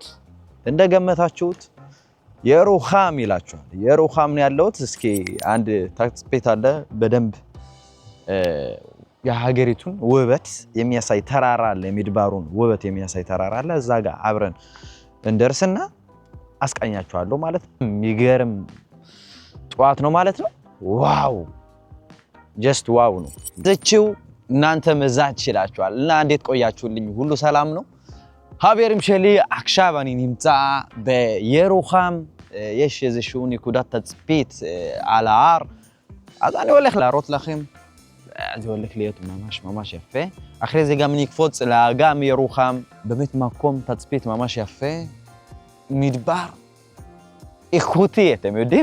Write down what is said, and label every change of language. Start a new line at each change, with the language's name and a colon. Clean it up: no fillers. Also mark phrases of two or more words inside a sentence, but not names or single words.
Amharic: እንደገመታችሁት የሩኻም ይላችኋል። የሩኻም ነው ያለሁት። እስኪ አንድ ታክሲ ቤት አለ በደንብ የሀገሪቱን ውበት የሚያሳይ ተራራ አለ። የሚድባሩን ውበት የሚያሳይ ተራራ አለ። እዛ ጋር አብረን እንደርስና አስቃኛችኋለሁ ማለት ነው። የሚገርም ጧት ነው ማለት ነው።
English: wow just wow
Amharic: ነው። እቺው እናንተ መዛት ይችላችኋል። እና እንዴት ቆያችሁልኝ? ሁሉ ሰላም ነው?
Hebrew: חברים שלי עכשיו אני נמצא בירוחם יש איזשהו נקודת תצפית על ההר, אז אני הולך להראות לכם. זה הולך להיות ממש יפה. אחרי זה גם נקפוץ לאגם ירוחם, באמת מקום תצפית ממש יפה. מדבר איכותי, אתם יודעים?